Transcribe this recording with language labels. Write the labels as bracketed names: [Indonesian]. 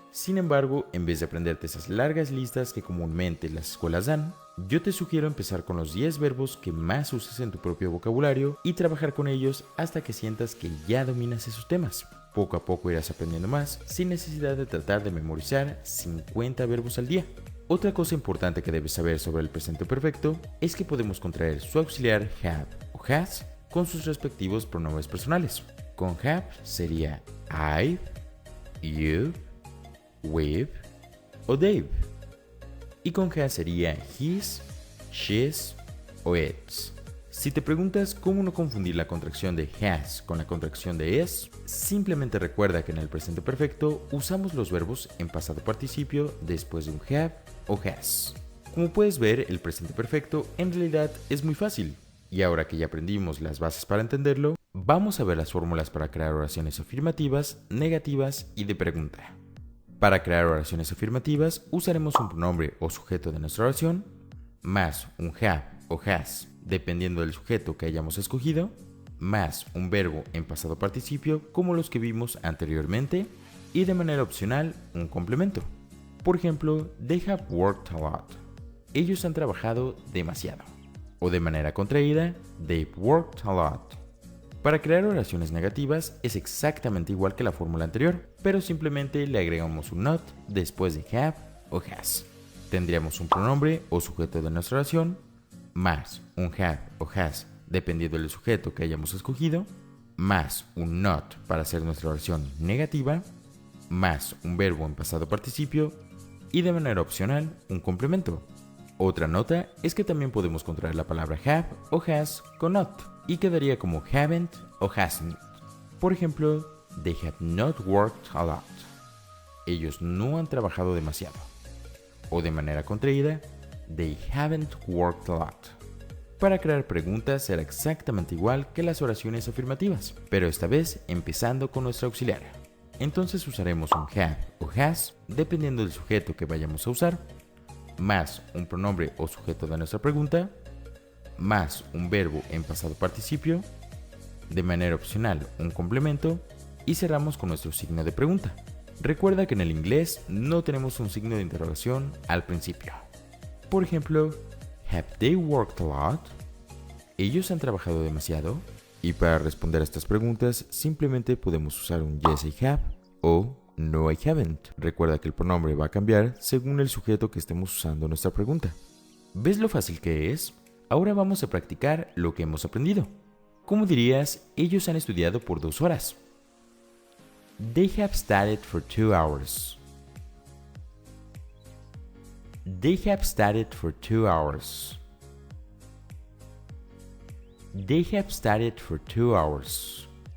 [Spanish] Sin embargo, en vez de aprenderte esas largas listas que comúnmente las escuelas dan, yo te sugiero empezar con los 10 verbos que más usas en tu propio vocabulario y trabajar con ellos hasta que sientas que ya dominas esos temas. Poco a poco irás aprendiendo más sin necesidad de tratar de memorizar 50 verbos al día. Otra cosa importante que debes saber sobre el presente perfecto es que podemos contraer su auxiliar have o has con sus respectivos pronombres personales. Con have sería I, you, we've o they've. Y con has sería his, she's o its. Si te preguntas cómo no confundir la contracción de has con la contracción de is, simplemente recuerda que en el presente perfecto usamos los verbos en pasado participio después de un have o has. Como puedes ver, el presente perfecto en realidad es muy fácil. Y ahora que ya aprendimos las bases para entenderlo, vamos a ver las fórmulas para crear oraciones afirmativas, negativas y de pregunta. Para crear oraciones afirmativas, usaremos un pronombre o sujeto de nuestra oración, más un have o has, dependiendo del sujeto que hayamos escogido, más un verbo en pasado participio como los que vimos anteriormente, y de manera opcional, un complemento. Por ejemplo, [English] they have worked a lot. [Spanish] Ellos han trabajado demasiado. O de manera contraída, [English] they've worked a lot. [Spanish] Para crear oraciones negativas es exactamente igual que la fórmula anterior, pero simplemente le agregamos un not después de have o has. Tendríamos un pronombre o sujeto de nuestra oración, más un have o has dependiendo del sujeto que hayamos escogido, más un not para hacer nuestra oración negativa, más un verbo en pasado participio y de manera opcional un complemento. Otra nota es que también podemos contraer la palabra have o has con not y quedaría como haven't o hasn't. Por ejemplo, [English] they have not worked a lot. [Spanish] Ellos no han trabajado demasiado. O de manera contraída, [English] they haven't worked a lot. [Spanish] Para crear preguntas será exactamente igual que las oraciones afirmativas, pero esta vez empezando con nuestra auxiliar. entonces usaremos un have o has, dependiendo del sujeto que vayamos a usar, más un pronombre o sujeto de nuestra pregunta, más un verbo en pasado participio, de manera opcional un complemento, y cerramos con nuestro signo de pregunta. Recuerda que en el inglés no tenemos un signo de interrogación al principio. Por ejemplo, [English] have they worked a lot? [Spanish] ¿Ellos han trabajado demasiado? Y para responder a estas preguntas, simplemente podemos usar un [English] yes I have [Spanish] o [English] no I haven't. [Spanish] Recuerda que el pronombre va a cambiar según el sujeto que estemos usando en nuestra pregunta. ¿Ves lo fácil que es? Ahora vamos a practicar lo que hemos aprendido. ¿Cómo dirías, ellos han estudiado por 2 horas? [English] They have studied for 2 hours. They have studied for 2 hours. They have studied for 2 hours.